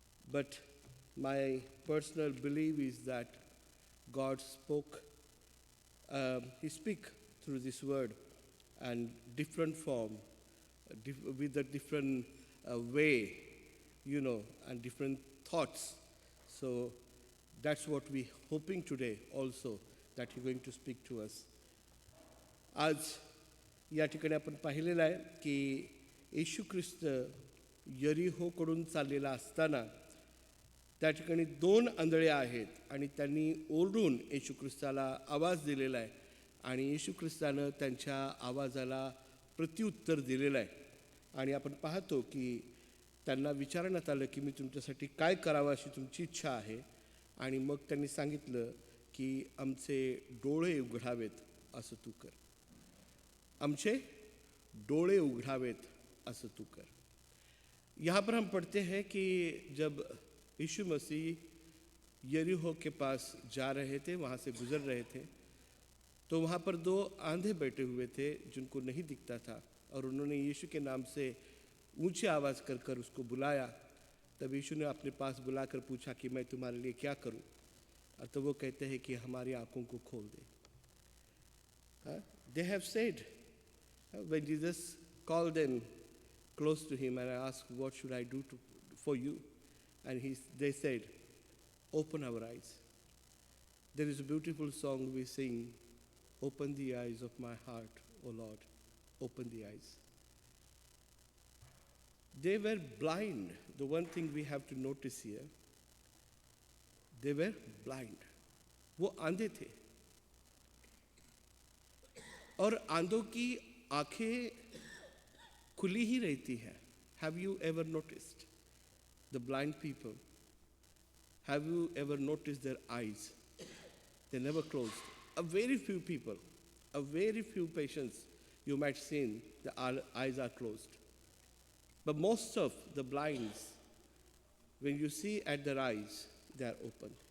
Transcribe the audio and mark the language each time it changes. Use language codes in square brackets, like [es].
[en] But my personal belief is that God spoke, He speak through this word and different form, with a different way, and different thoughts. So that's what we hoping today also, that He's going to speak to us. [mr] आज या ठिकाणी आपण पाहिलेलं आहे की येशू ख्रिस्त यरीहोकडून चाललेला असताना त्या ठिकाणी 2 आंधळे आहेत आणि त्यांनी ओरडून येशू ख्रिस्ताला आवाज दिलेला आहे आणि येशू ख्रिस्तानं त्यांच्या आवाजाला प्रत्युत्तर दिलेलं आहे। आणि आपण पाहतो की त्यांना विचारण्यात आलं की मी तुमच्यासाठी काय करावं अशी तुमची इच्छा आहे, आणि मग त्यांनी सांगितलं की आमचे डोळे उघडावेत असं तू कर, आमचे डोळे उघडावेत असं तू कर। [hi] यहाँ पर हम पढ़ते हैं कि जब यीशु मसीह यरीहो के पास जा रहे थे, वहाँ से गुजर रहे थे, तो वहाँ पर 2 आंधे बैठे हुए थे जिनको नहीं दिखता था, और उन्होंने यीशु के नाम से ऊंची आवाज़ कर कर उसको बुलाया। तब यीशु ने अपने पास बुलाकर पूछा कि मैं तुम्हारे लिए क्या करूं, और तो वो कहते हैं कि हमारी आंखों को खोल दे। [en] They have said, when Jesus called them close to him and asked, what should I do for you? And they said, open our eyes. There is a beautiful song we sing, open the eyes of my heart, O Lord, open the eyes. They were blind. The one thing we have to notice here, they were blind. [hi] वो आंधे थे, और आंधों की आंखें खुली ही रहती है। [en] Have you ever noticed the blind people? Have you ever noticed their eyes? They never closed. A very few people, a very few patients you might see the eyes are closed. But most of the blinds, when you see at their eyes, they are open.